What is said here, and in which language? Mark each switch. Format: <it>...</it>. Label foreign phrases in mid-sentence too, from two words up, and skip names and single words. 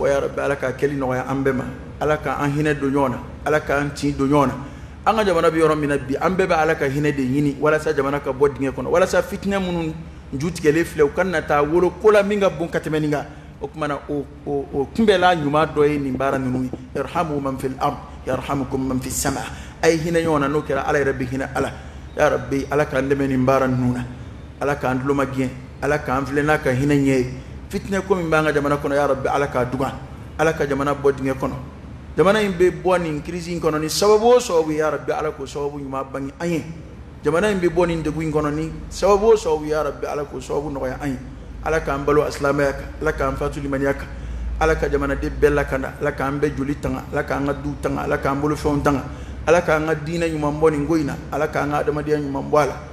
<bm>fɔ</bm> <ar>يا ربي</ar> <bm>ala ka kɛli nɔgɔya an bɛɛ ma ala ka an hinɛ don ɲɔgɔn na ala ka an tin don ɲɔgɔn na an ka jamana bɛ yɔrɔ min na bi an bɛɛ bɛ ala ka hinɛ de ɲini walasa jamana ka bɔ dingɛ kɔnɔ walasa fitinɛ minnu ju tigɛlen filɛ u ka na taa wolo ko la min ka bon ka tɛmɛ nin kan o kumana o kunbɛla ɲuman dɔ ye nin baara ninnu ye</bm> <ar>ارحموا من في الأرض يرحمكم من في السماء</ar> <bm>a ye hinɛ ɲɔgɔn na n'o kɛra ala yɛrɛ bɛ hinɛ ala ya rabbi ala k'an dɛmɛ nin baara ninnu na ala k'an duloma gɛn ala k'an filɛ n'a ka hinɛ ɲɛ ye fitinɛ ko min b'an ka jamana kɔnɔ</bm> <ar>يا ربي</ar> <bm>ala k'a dugan ala ka jamana bɔ dingɛ kɔnɔ jamana in bɛ bɔ nin crise in kɔnɔ ni sababu o sababu</bm> <ar>يا ربي</ar> <bm>ala k'o sababu ɲuman bange an ye jamana in bɛ bɔ nin degun in kɔnɔ ni sababu o sababu</bm> <ar>يا ربي</ar> <bm>ala k'o sababu nɔgɔya an ye ala k'an balo asilamɛya kan ala k'an fatu limaniya kan ala ka jamanaden bɛɛ lakanda ala k'an bɛɛ joli tanga ala k'an ka du tanga ala k'an bolofɛnw tanga ala k'an ka diinɛ ɲuman bɔ nin ko in na ala k'an ka adamadenya ɲuman bɔ a la</bm>